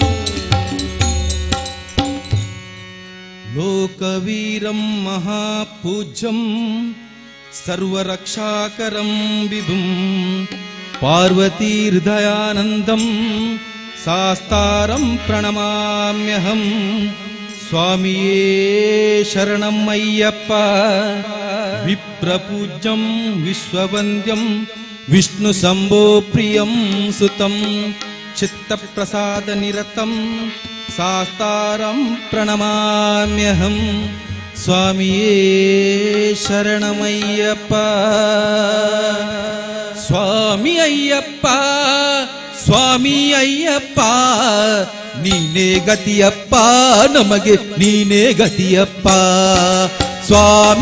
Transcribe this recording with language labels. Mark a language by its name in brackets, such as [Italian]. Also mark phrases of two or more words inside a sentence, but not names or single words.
[Sanskrit] ಲೋಕವೀರಂ ಮಹಾಪೂಜ್ಯಂ ಸರ್ವರಕ್ಷಾಕರಂ ವಿಭುಂ ಪಾರ್ವತೀರ್ದಯಾನಂದಂ ಶಾಸ್ತಾರಂ ಪ್ರಣಮಾಮ್ಯಹಂ [Malayalam] സ്വാമിയേ ശരണം അയ്യപ്പ [Sanskrit] ವಿಪ್ರಪೂಜ್ಯಂ ವಿಶ್ವವಂದ್ಯಂ ವಿಷ್ಣು ಸಂಭೋ ಪ್ರಿಯಂ ಸುತಂ ಚಿತ್ತಪ್ರಸಾದ ನಿರತಂ ಶಾಸ್ತಾರಂ ಪ್ರಣಮಾಮ್ಯಹಂ ಸ್ವಾಮಿಯೇ ಶರಣಮಯ್ಯಪ್ಪ [Kannada] ಸ್ವಾಮಿ ಅಯ್ಯಪ್ಪ ಸ್ವಾಮಿ ಅಯ್ಯಪ್ಪ ನೀನೇ ಗತಿಯಪ್ಪ ನಮಗೆ ನೀನೇ ಗತಿಯಪ್ಪ ಸ್ವಾಮಿ